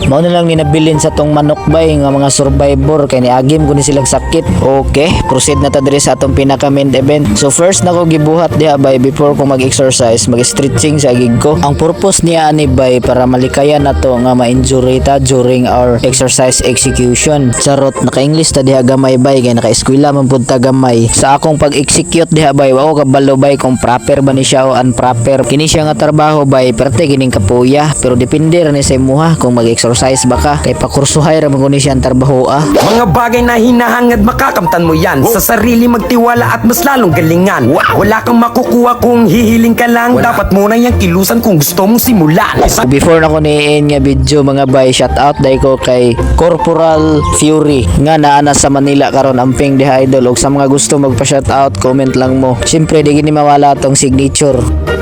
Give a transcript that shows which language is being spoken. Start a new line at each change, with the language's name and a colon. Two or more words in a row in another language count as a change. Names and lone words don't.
Cebuano: Mao na lang ni nabilin sa atong manok bay nga mga survivor kay niagim kun silang sakit. Okay, proceed na ta diri sa atong pinaka
English: main event.
Cebuano: So first nako gibuhat diha bay before ko mag-exercise, mag-stretching sa gig ko. Ang purpose niya ani bay para malikayan nato nga ma-injury ta
English: during our exercise execution.
Cebuano: Charot, naka-English ta diha gamay bay kay naka-eskwela man pud ta gamay. Sa akong pag-execute diha bay wa ko kabalo bay kung proper ba ni siya o unproper. Kini siya nga trabaho bay perti kining kapuya, pero depende ra ni sa imuha kung mag-exercise ba ka kay pakursuhay ra man kuni siya ang trabaho
Filipino: Mga bagay na hinahangad makakamtan mo yan. Sa sarili magtiwala at mas lalong galingan. Wala kang makukuha kung hihiling ka lang. Dapat mo na yung kilusan kung gusto mong simulan.
Cebuano: Before na ko niin nga video mga bay,
English: shout out
Cebuano: dai ko kay Corporal Fury nga naana sa Manila karon amping diha idol, og sa mga gusto magpa
English: shout out
Cebuano: comment lang mo. Siyempre di gini mawala tong signature.